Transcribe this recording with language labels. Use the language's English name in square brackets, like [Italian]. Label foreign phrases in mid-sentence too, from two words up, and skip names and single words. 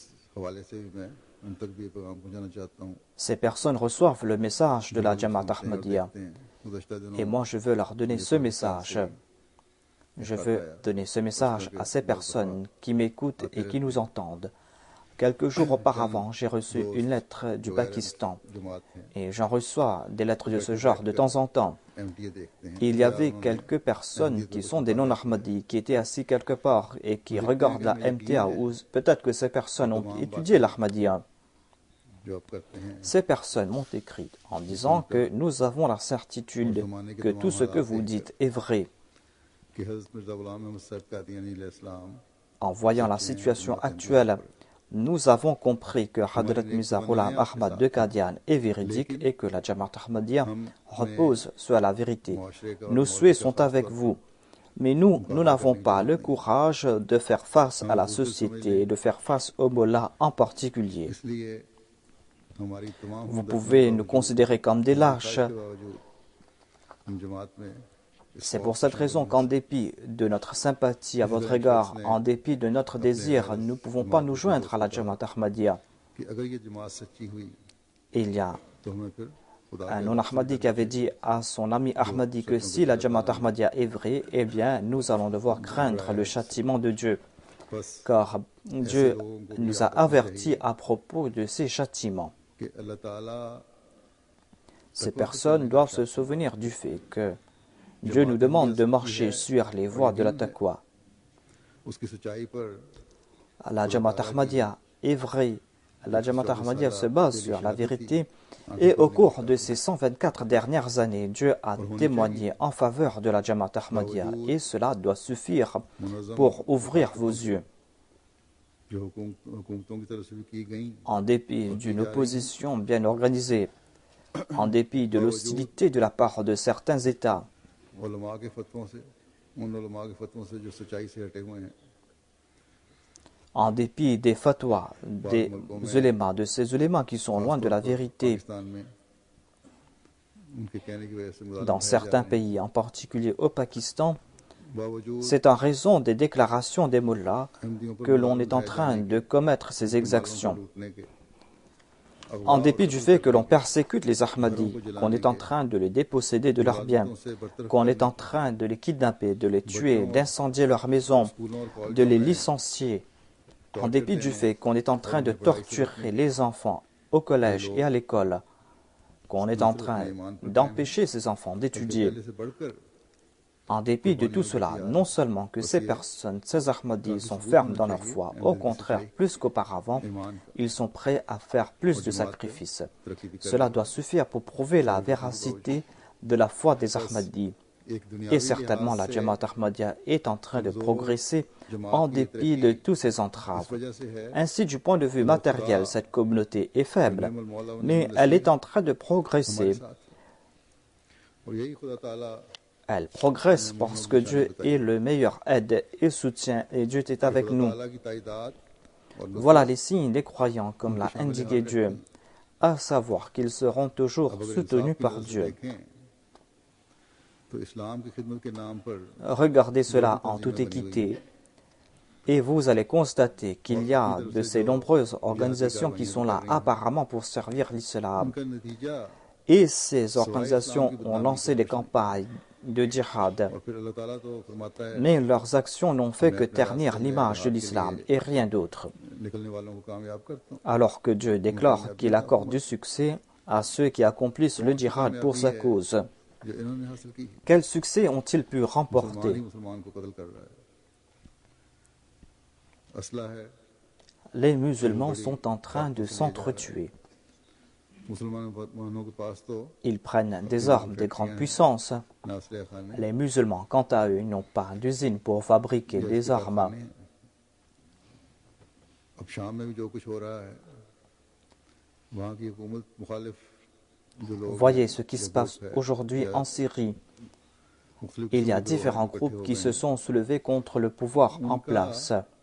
[Urdu] حوالے سے بھی میں ان تک بھی یہ پیغام پہنچانا چاہتا ہوں. [French] Ces personnes reçoivent le message de la Jamaat Ahmadiyya [Urdu] गुज़श्ता [French] et [Urdu] दिनों [French] moi je veux leur donner ce message. Je veux donner ce message à ces personnes qui m'écoutent et qui nous entendent. Quelques jours auparavant, j'ai reçu une lettre du Pakistan [Urdu] جماعت ہیں [French] et j'en reçois des lettres de ce genre de temps en temps. [Urdu] MTA دیکھتے ہیں [French] Il y avait quelques personnes qui sont des non-Ahmadis qui étaient assis quelque part et qui regardent la MTA ou peut-être que ces personnes ont étudié l'Ahmadiyya. [Urdu] جو آپ کرتے ہیں [French] Ces personnes m'ont écrit en disant que nous avons la certitude que tout ce que vous dites est vrai. [Urdu] کہ حضرت مرزا غلام احمد صاحب قادیانی علیہ‌السلام [French] En voyant la situation actuelle, nous avons compris que Hadrat Mirza Ghulam Ahmad de Qadian est véridique et que la Jamaat Ahmadiyya repose sur la vérité. Nos souhaits sont avec vous. Mais nous n'avons pas le courage de faire face à la société et de faire face au Mollah en particulier. [Urdu] اس لیے ہماری تمام [French] Vous pouvez nous considérer comme des lâches. [Urdu] کے باوجود ہم جماعت میں [French] C'est pour cette raison qu'en dépit de notre sympathie à votre égard, en dépit de notre désir, nous ne pouvons pas nous joindre à la Jamaat Ahmadiyya. [Urdu] کہ اگر یہ جماعت سچی ہوئی [French] Et il y a [Urdu] تو ہمیں پھر خدا [French] un non-Ahmadi qui avait dit à son ami Ahmadi que si la Jamaat Ahmadiyya est vraie, eh bien nous allons devoir craindre le châtiment de Dieu. [Urdu] बस [French] Car Dieu nous a avertis à propos de ces châtiments. [Urdu] کہ اللہ تعالیٰ [French] Ces personnes doivent se souvenir du fait que Dieu nous demande de marcher sur les voies de la taqwa. [Urdu] اس کی سچائی پر [French] La Jamaat Ahmadiyya est vraie. La Jamaat Ahmadiyya se base sur la vérité et au cours de ces 124 dernières années, Dieu a témoigné en faveur de la Jamaat Ahmadiyya et cela doit suffire pour ouvrir vos yeux. [Urdu] جو حکومتوں کی طرف سے بھی کی گئی [French] En dépit d'une opposition bien organisée, en dépit de l'hostilité de la part de certains États, [Urdu] علما کے فتووں سے ان علما کے فتووں سے جو سچائی سے ہٹے ہوئے ہیں [French] en dépit des fatwas, des ulémas, de ces ulémas qui sont loin de la vérité [Urdu] پاکستان میں ان کے کہنے کی وجہ سے مراد [French] dans certains pays, en particulier au Pakistan, [Urdu] बावजूद [French] c'est en raison des déclarations des mullahs [Urdu] احمدیوں پر [French] que l'on est en train de commettre ces exactions. [Urdu] لوٹنے کے [French] En dépit du fait que l'on persécute les Ahmadis, qu'on est en train de les déposséder de leurs biens, qu'on est en train de les kidnapper, de les tuer, d'incendier leurs maisons, de les licencier, en dépit du fait qu'on est en train de torturer les enfants au collège et à l'école, qu'on est en train d'empêcher ces enfants d'étudier. [Urdu] پہلے سے بڑھ کر [French] En dépit de tout cela, non seulement que ces personnes, ces Ahmadis sont fermes dans leur foi, au contraire, plus qu'auparavant, ils sont prêts à faire plus de sacrifices. Cela doit suffire pour prouver la véracité de la foi des Ahmadis. [Urdu] ایک دنیا [French] Et certainement, la Jamaat Ahmadiyya est en train de progresser en dépit de tous ces entraves. [Urdu] وجہ سے ہے [French] Ainsi, du point de vue matériel, cette communauté est faible, mais elle est en train de progresser. [Urdu] اور یہی خدا تعالیٰ [French] Elle progresse parce que Dieu est le meilleur aide et soutien et Dieu est avec nous. [Urdu] تعالیٰ کی تائیداد اور [French] Voilà les signes des croyants comme l'a indiqué Dieu, à savoir qu'ils seront toujours soutenus par Dieu. [Urdu] تو اسلام کی خدمت کے نام پر [French] Regardez cela en toute équité et vous allez constater qu'il y a de ces nombreuses organisations qui sont là apparemment pour servir l'islam. [Urdu] ان کا نتیجہ [French] Et ces organisations ont lancé des campagnes de djihad. [Urdu] اور پھر اللہ تعالیٰ تو فرماتا ہے [French] Mais leurs actions n'ont fait que ternir l'image de l'islam et rien d'autre. [Urdu] نکلنے والوں کو کامیاب کرتا ہوں [French] Alors que Dieu déclare qu'il accorde du succès à ceux qui accomplissent le djihad pour sa cause. [Urdu] جو انہوں نے حاصل کی [French] Quel succès ont-ils pu [Urdu] مسلمان ہی [French] remporter? [Urdu] مسلمان کو قتل کر رہا ہے اسلحہ ہے [French] Les musulmans sont en train de s'entretuer. [Urdu] مسلمانوں کے پاس تو [French] Ils prennent des armes des grandes puissances. [Urdu] ناسلے کھانے [French] Les musulmans, quant à eux, n'ont pas d'usine pour fabriquer des armes. [Urdu] اب شام میں بھی جو کچھ ہو رہا ہے وہاں کی حکومت مخالف جو لوگ [French] Voyez ce qui se passe aujourd'hui en Syrie. Il y a différents groupes qui se sont soulevés contre le pouvoir en place.